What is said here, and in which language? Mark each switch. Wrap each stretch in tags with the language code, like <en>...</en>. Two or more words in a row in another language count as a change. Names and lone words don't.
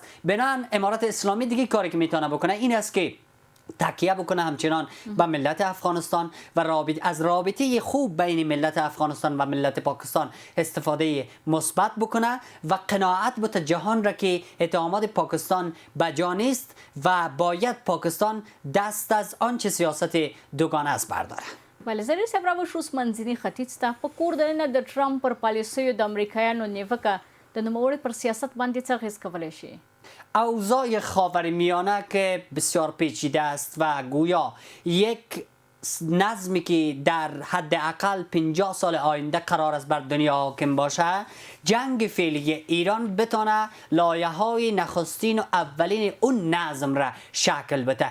<fa>بنابراین امارات اسلامی دیگه کاری که میتونه بکنه این است که تکیه بکنه همچنان به ملت افغانستان و از رابطه خوب بین ملت افغانستان و ملت پاکستان استفاده مثبت بکنه و قناعت بده جهان را که اتهامات پاکستان بجا نیست و باید پاکستان دست از آنچه سیاست دوگانه است برداره.</fa> <ps>ولی زری صاحب راوښ اوس منځني ختیځ ته په کور دننه د ټرمپ پر پالیسیو د امریکایانو نیوکه د نوموړي پر سیاست باندې څه اغېز کولی شي؟</ps> <fa>اوضاع خاورمیانه که بسیار پیچیده است و گویا یک نظمی که در حداقل 50 سال آینده قرار است بر دنیا حاکم باشه، جنگ فعلی ایران بتونه لایه‌های نخستین و اولین اون نظم را شکل بده.</fa>